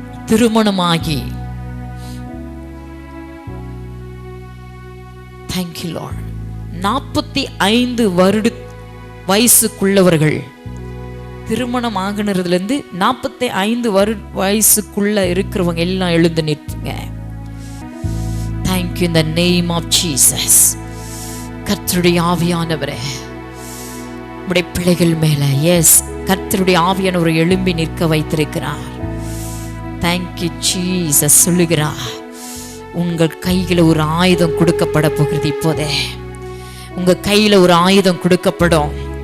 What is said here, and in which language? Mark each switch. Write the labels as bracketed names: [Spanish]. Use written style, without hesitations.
[Tamil] திருமணமாகி [English] Thank you Lord. [Tamil] 45 வருட வயசுக்குள்ளவர்கள், திருமணம் ஆகினதுல இருந்து 45 வயசுக்குள்ள இருக்கிறவங்க எல்லாம் எழுந்து நிற்புங்க. [English] Thank you in the name of Jesus. [Tamil] கர்த்தருடைய ஆவியானவரே, உம்முடைய பிள்ளைகள் மேல எஸ் கர்த்தருடைய ஆவியானவர் எழும்பி நிற்க வைத்திருக்கிறார். [English] Thank you Jesus. [Tamil] சொல்லுகிறார், உங்கள் கையில ஒரு ஆயுதம் கொடுக்கப்பட போகிறது. இப்போதே உங்க கையில ஒரு ஆயுதம் கொடுக்கப்படும்.